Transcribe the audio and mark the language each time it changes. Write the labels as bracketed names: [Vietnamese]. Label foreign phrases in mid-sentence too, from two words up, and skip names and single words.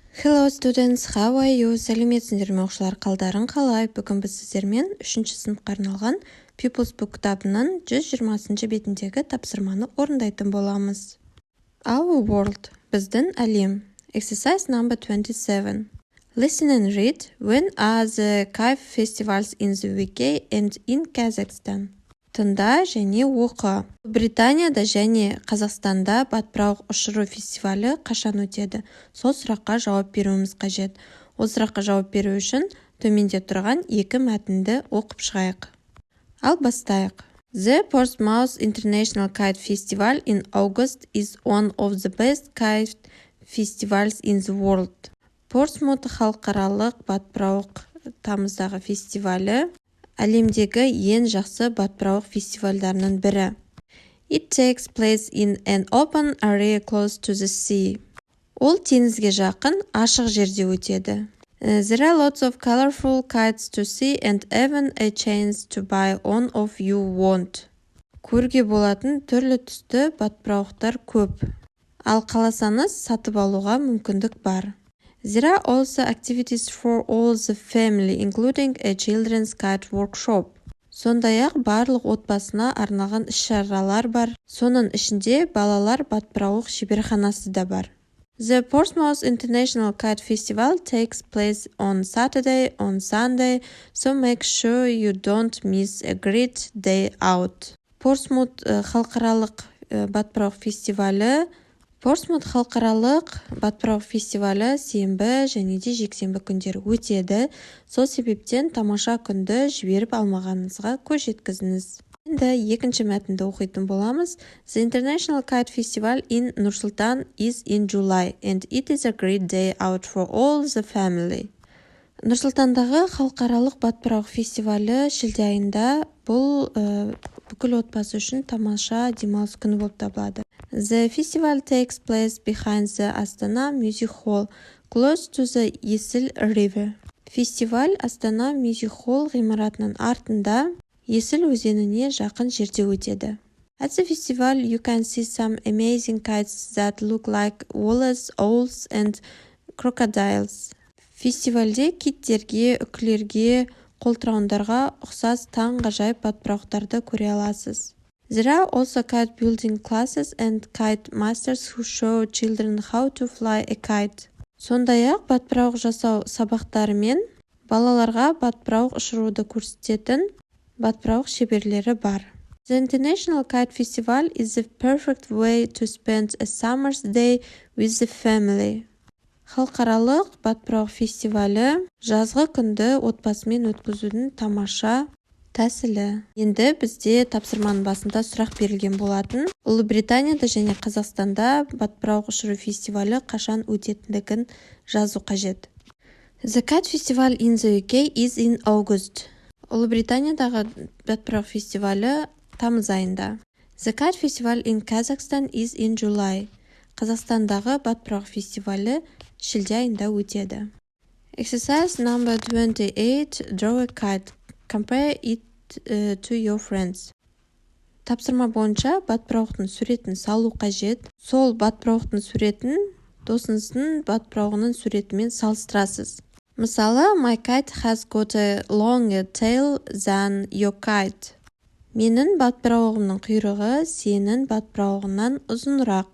[English] Hello students, how are you? [Kazakh] Сәлеметсіңдер ме оқушылар, қалдарың қалай? Бүгін біз сіздермен 3-ші сыныпқа арналған People's Book кітабының 120 бетіндегі тапсырманы орындайтын боламыз. [English] Our world, [Kazakh] біздің әлем. [English] Exercise number 27. Listen and read. When are the Kayf festivals in the UK and in Kazakhstan? [Kazakh] Тыңда және оқы. Британияда және Қазақстанда батпырауық ұшыру фестивалі қашан өтеді? Сол сұраққа жауап беруіміз қажет. Ол сұраққа жауап беру үшін төменде тұрған екі мәтінді оқып шығайық. Ал бастайық. [English] The Portsmouth International Kite Festival in August is one of the best kite festivals in the world. [Kazakh] Портсмут халықаралық батпырауық тамыздағы фестивалі әлемдегі ең жақсы батпырауық фестивальдарының бірі. [English] It takes place in an open area close to the sea. [Kazakh] Ол теңізге жақын, ашық жерде өтеді. [English] There are lots of colorful kites to see and even a chance to buy one of you want. [Kazakh] Көрге болатын түрлі түсті батпырауықтар көп. Ал қаласаңыз сатып алуға мүмкіндік бар. [English] There are also activities for all the family, including a children's kite workshop. [Kazakh] Сондай-ақ барлық отбасына арналған іс-шаралар бар. Соның ішінде балалар батпырауық шеберханасы да бар. [English] The Portsmouth International Kite Festival takes place on Saturday and Sunday, so make sure you don't miss a great day out. [Kazakh] Портсмут халықаралық батпырауық фестивалі сенбі және де жексенбі күндері өтеді. Сол себептен тамаша күнді жіберіп алмағаныңызға көз жеткізіңіз. Енді екінші мәтінді оқитын боламыз. [English] The International Kite Festival in Nur-Sultan is in July, and it is a great day out for all the family. [Kazakh] Нұр-Сұлтандағы халықаралық батпырауық фестивалі шілде айында. Бұл бүкіл отбасы үшін тамаша демалыс күні болып табылады. [English] The festival takes place behind the Astana Music Hall, close to the Есіл River. [Kazakh] Фестиваль Астана Music Hall ғимаратының артында, Есіл өзеніне жақын жерде өтеді. [English] At the festival, you can see some amazing kites that look like walrus, owls and crocodiles. [Kazakh] Фестивальде киттерге, үкілерге, қолтырауындарға ұқсас таңғажайып батпырауықтарды көре аласыз. [English] There are also kite building classes and kite masters who show children how to fly a kite. [Kazakh] Сондай-ақ батпырауық жасау сабақтары мен балаларға батпырауық ұшыруды көрсететін батпырауық шеберлері бар. [English] The International Kite Festival is the perfect way to spend a summer's day with the family. [Kazakh] Халықаралық батпырауық фестивалі жазғы күнді отбасымен өткізудің тамаша тәсілі. Енді бізде тапсырманың басында сұрақ берілген болатын. Ұлыбританияда және Қазақстанда батпырауық ұшыру фестивалі қашан өтетіндігін жазу қажет. [English] The Kite Festival in the UK is in August. [Kazakh] Ұлыбританиядағы батпырауық фестивалі тамыз айында. [English] The Kite Festival in Kazakhstan is in July. [Kazakh] Қазақстандағы батпырауық фестивалі шілде айында өтеді. [English] Exercise number 28. Draw a kite. Compare it to your friends. [Kazakh] Тапсырма бойынша батпырауықтың суретін салу қажет. Сол батпырауықтың суретін досыңыздың батпырауығының суретімен салыстырасыз. Мысалы, [English] my kite has got a longer tail than your kite. [Kazakh] Менің батпырауығымның құйрығы сенің батпырауығынан ұзынырақ.